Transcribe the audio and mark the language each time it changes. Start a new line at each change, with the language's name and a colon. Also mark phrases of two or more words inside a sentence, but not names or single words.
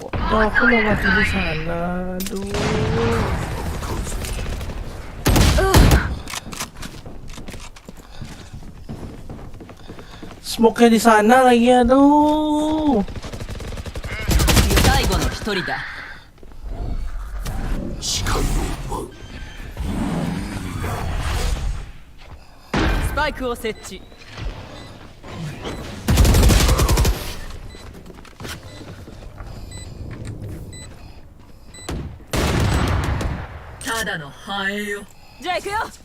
Indonesian: Oh, aku mau mati di sana. Aduh. Smoke-nya di sana lagi, aduh.
Japanese: 最後の一人だ。視界を奪う。スパイクを設置。ただのハエよ。じゃあ行くよ。